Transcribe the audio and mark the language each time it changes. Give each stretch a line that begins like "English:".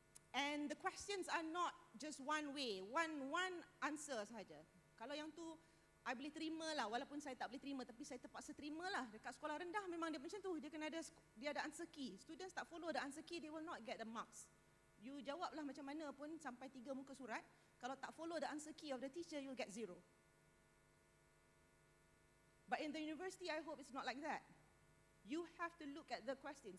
English: And the questions are not just one way, one answer
Malay: sahaja. Kalau yang tu, I boleh terima lah, walaupun saya tak boleh terima, tapi saya terpaksa terima lah. Dekat sekolah rendah memang dia macam tu, dia ada answer key.
English: Students
Malay: tak
English: follow the answer key, they will not get the marks. You
Malay: jawablah macam mana pun sampai 3 muka surat, kalau tak
English: follow the answer key of the teacher, you'll get 0. But in the university, I hope it's not like that. You have to look at the questions.